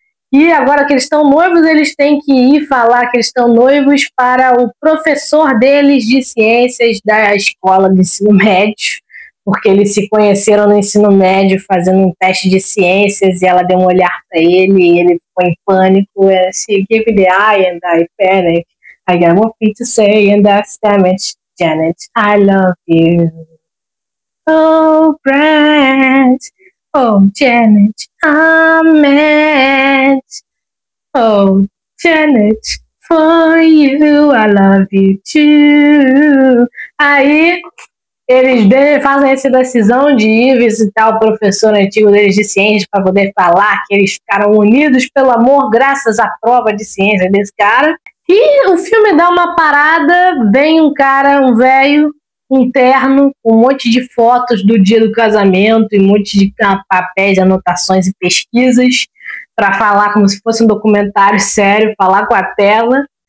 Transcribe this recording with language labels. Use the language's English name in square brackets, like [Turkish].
[Portuguese] E agora que eles estão noivos, eles têm que ir falar que eles estão noivos para o professor deles de ciências da escola de ensino médio, porque eles se conheceram no ensino médio fazendo um teste de ciências e ela deu um olhar para ele e ele ficou em pânico. [English] She gave the eye and I panic. I got one thing to say and that's damage, Janet. I love you. Oh, Brad. Oh, Janet, I'm mad. Oh, Janet, for you, I love you too. [Portuguese] Aí, eles fazem essa decisão de ir visitar o professor antigo deles de ciências para poder falar que eles ficaram unidos pelo amor graças à prova de ciência desse cara. E o filme dá uma parada, vem um cara, um velho, um terno, com um monte de fotos do dia do casamento e um monte de papéis, anotações e pesquisas para falar como se fosse um documentário sério, falar com a tela.